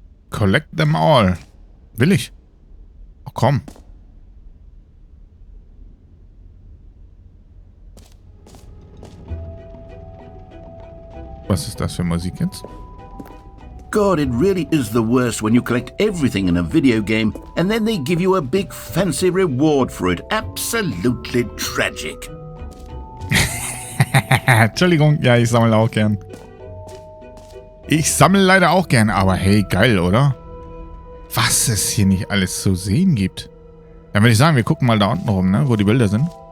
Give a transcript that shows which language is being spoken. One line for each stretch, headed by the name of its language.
English: Collect them all.
German: Will ich. Oh, komm. Was ist das für Musik jetzt?
English: God, it really is the worst when you collect everything in a video game and then they give you a big fancy reward for it. Absolutely tragic.
German: Entschuldigung, ja, ich sammle auch gern. Ich sammle leider auch gern, aber hey, geil, oder? Was es hier nicht alles zu sehen gibt. Dann würde ich sagen, wir gucken mal da unten rum, ne, wo die Bilder sind.